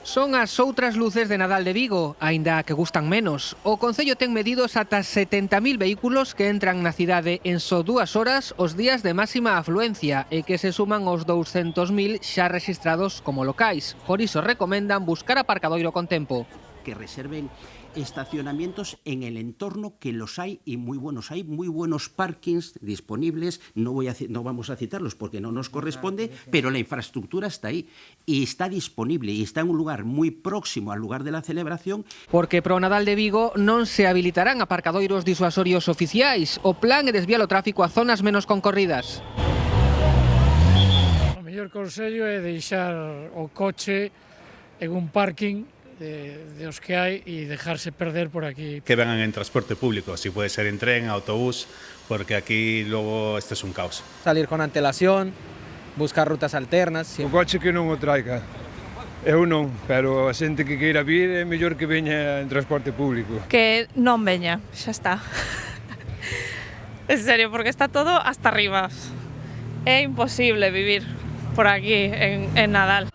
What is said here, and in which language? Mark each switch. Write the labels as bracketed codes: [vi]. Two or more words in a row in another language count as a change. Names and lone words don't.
[gl] Son as outras luces de Nadal de Vigo, aínda que gustan menos. O Concello ten medidos ata 70.000 vehículos que entran na cidade en só 2 horas os días de máxima afluencia e que se suman aos 200.000 xa rexistrados como locais. Por iso recomendan buscar aparcadoiro con tempo. [es] Que reserven estacionamientos en el entorno, que los hay y muy buenos. Hay muy buenos parkings disponibles, no vamos a citarlos porque no nos corresponde, pero la infraestructura está ahí y está disponible y está en un lugar muy próximo al lugar de la celebración. [gl] Porque pro Nadal de Vigo non se habilitarán aparcadoiros disuasorios oficiais. O plan é desviar o tráfico a zonas menos concorridas. O mellor consello é deixar o coche en un parking de os que hai e dejarse perder por aquí. [es] Que vengan en transporte público, si puede ser en tren, autobús, porque aquí luego este es un caos. Salir con antelación, buscar rutas alternas. [gl] O coche que non o traiga. Eu non, pero a xente que queira vir é mellor que veña en transporte público. Que non veña, xa está. [es] En serio, porque está todo hasta arriba. [gl] É imposible vivir por aquí en Nadal.